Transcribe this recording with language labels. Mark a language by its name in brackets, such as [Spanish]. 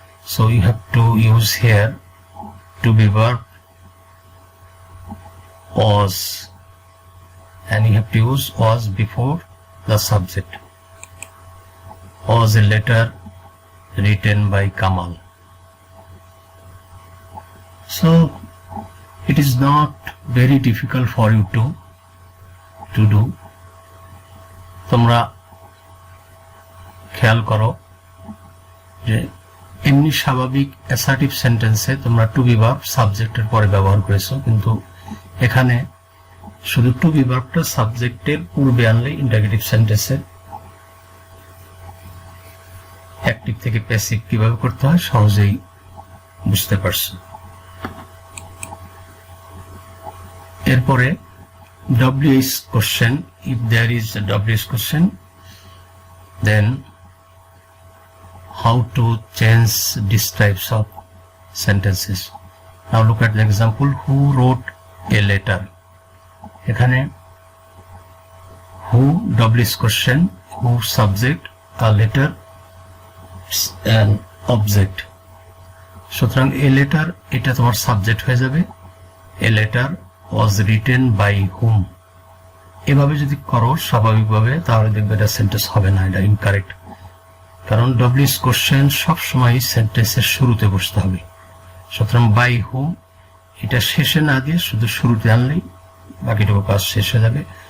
[English] So you have to use here to be verb was, and you have to use was before the subject. Was a letter written by Kamal. So it is not very difficult for you to do. [Bangla] তোমরা খেয়াল করো যে এমনি স্বাভাবিক assertive সেন্টেন্সে তোমরা two be verb সাবজেক্টের পরে ব্যবহার করেছো, কিন্তু এখানে শুধু টু বি ভার্বটা সাবজেক্টের পূর্বে আনলে ইন্টারোগেটিভ সেন্টেন্সের অ্যাক্টিভ থেকে প্যাসিভ কিভাবে করতে হয় সহজেই বুঝতে পারছো। [English] এরপরে WH question, if there is a WH question, then how to change these types of sentences. Now look at the example, who wrote a letter. এখানে who WH question, who subject, a letter and object. সুতরাং a letter [Bangla] এটা তোমার subject হয়ে যাবে, [English] a letter was written by whom. [Bangla] এভাবে যদি করো স্বাভাবিকভাবে তাহলে দেখবে এটা সেন্টেন্স হবে না, এটা ইনকারেক্ট। কারণ WH কোশ্চেন সবসময় সেন্টেন্সের শুরুতে বসতে হবে। সুতরাং বাই হুম এটা শেষে না দিয়ে শুধু শুরুতে আনলেই বাকিটুকু কাজ শেষ হয়ে যাবে।